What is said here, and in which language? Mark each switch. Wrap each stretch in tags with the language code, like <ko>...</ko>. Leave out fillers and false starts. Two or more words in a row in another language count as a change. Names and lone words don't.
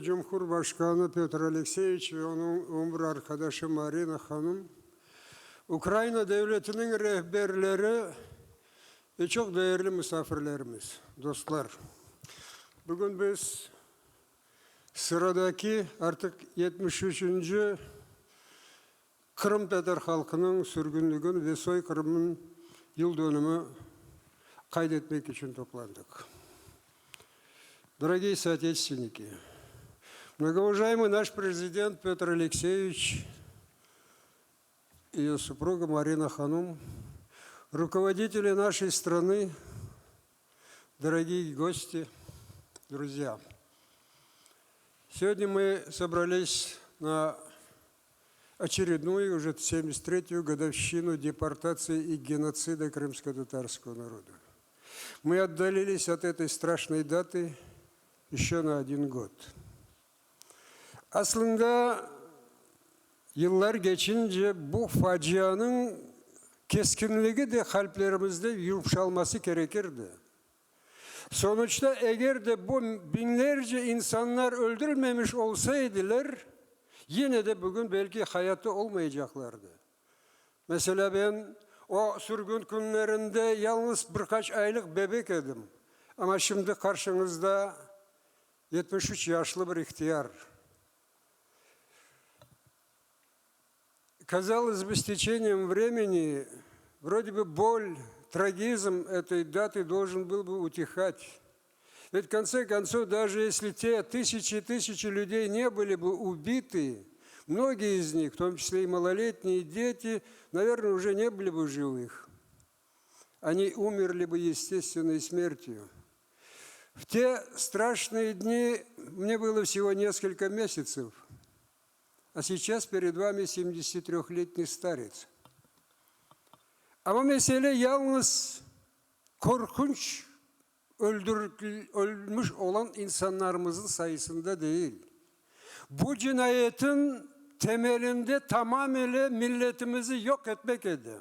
<tr>Cumhurbaşkanı Petro Alekseyevich ve onun umur arkadaşı Marina Hanım, Ukrayna Devleti'nin rehberleri ve çok değerli misafirlerimiz, dostlar. Bugün biz sıradaki artık 73. Kırım Tatar halkının sürgünlüğün ve soykırımın yıl dönümü kaydetmek için toplandık.</tr> <ru>Дорогие соотечественники, многоуважаемый наш президент Петр Алексеевич и ее супруга Марина Ханум, руководители нашей страны, дорогие гости, друзья. Сегодня мы собрались на очередную, уже 73-ю годовщину депортации и геноцида крымско-татарского народа. Мы отдалились от этой страшной даты еще на 1 gод.</ru> <tr>Aslında yıllar geçince bu facianın keskinliği de kalplerimizde yumuşalması gerekirdi. Sonuçta eğer de bu binlerce insanlar öldürülmemiş olsaydılar, yine de bugün belki hayatta olmayacaklardı. Mesela ben o sürgün günlerinde yalnız birkaç aylık bebek idim. Ama şimdi karşınızda 73 yaşlı bir ihtiyar.</tr> <ru>Казалось бы, с течением времени вроде бы боль, трагизм этой даты должен был бы утихать. Ведь в конце концов, даже если те тысячи и тысячи людей не были бы убиты, многие из них, в том числе и малолетние дети, наверное, уже не были бы живых. Они умерли бы естественной смертью. В те страшные дни мне было всего несколько месяцев, а сейчас перед вами 73-летний старец.</ru> <tr>Ama mesele yalnız korkunç ölmüş olan insanlarımızın sayısında değil. Bu cinayetin temelinde tamamıyla milletimizi yok etmek eden.</tr>